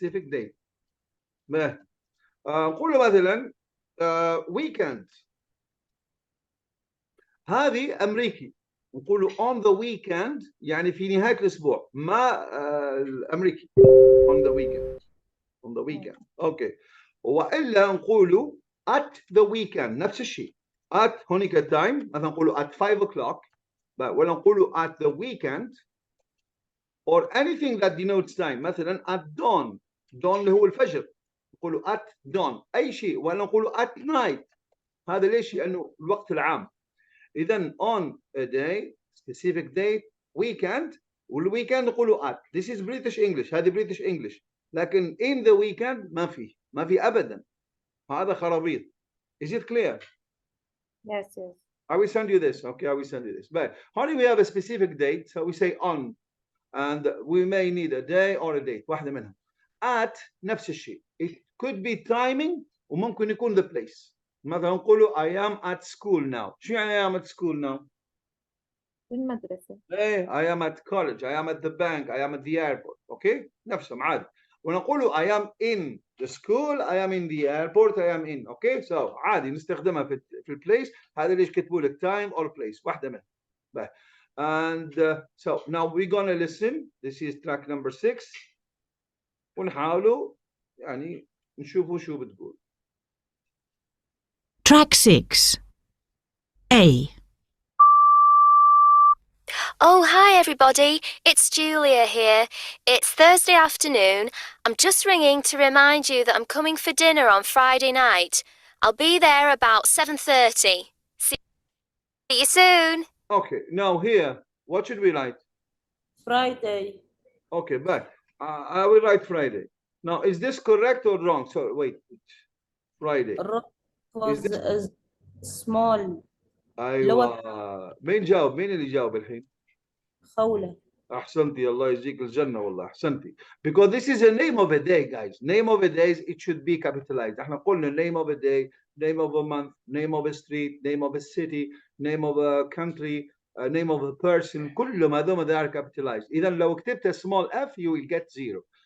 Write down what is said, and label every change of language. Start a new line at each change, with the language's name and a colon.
Arabic: date باي نقوله مثلا weekend هذه امريكي نقولوا
English: on the weekend
Arabic: يعني في نهاية الأسبوع ما الأمريكي on the weekend أوكي وإلا نقولوا at the weekend نفس الشيء at هونيك time مثلا نقولوا at 5 o'clock ولا نقولوا at the weekend
English: or anything that denotes time مثلا at dawn
Arabic: اللي هو الفجر
English: نقولوا at dawn أي شيء ولا نقولوا at night.
Arabic: هذا ليش؟ لأنه الوقت العام. إذن on a day specific date weekend والweekend نقولوا at.
English: This is British English. هذه British English.
Arabic: لكن in the weekend ما في أبدا. هذا خرابيط.
English: Is it clear? Yes. I will send you this. Okay, I will send you this. But how do we have a specific date? So we say on and we may need a day or a date.
Arabic: واحدة منها. At نفس الشيء.
English: It could be timing
Arabic: وممكن يكون
English: the place. مثلا نقولوا I am at school now.
Arabic: شو يعني
English: I am at school now؟
Arabic: المدرسة.
English: إيه I am at college. I am at the bank. I am at the airport. Okay?
Arabic: نفسهم عادي.
English: ونقولوا I am in the school. I am in the airport. I am in.
Arabic: أوكي؟ So عادي نستخدمها في البليس. هذا ليش كتبوا لك time or place. واحدة منها. بس.
English: And so now we're gonna listen. This is track number 6.
Arabic: ونحاولوا يعني نشوفوا شو بتقول.
English: Track 6. A. Oh, hi everybody. It's Julia here. It's Thursday afternoon. I'm just ringing to remind you that I'm coming for dinner on Friday night. I'll be there about 7:30. See you soon. Okay, now here, what should we write? Friday. Okay, but I will write Friday. Now, is this correct or wrong? So wait, Friday. Because small.
Arabic: ايوه مين اللي جاوب الحين؟ خولة. احسنتي الله يجزيك الجنه والله احسنتي.
English: Because this is a name of a day guys. Name of a day it should be capitalized. احنا قلنا name of a day, name of a month, name of a street, name of a city, name of a country, name of a person.
Arabic: كلهم هذول
English: they are capitalized.
Arabic: اذا لو كتبت
English: a small f you will get 0.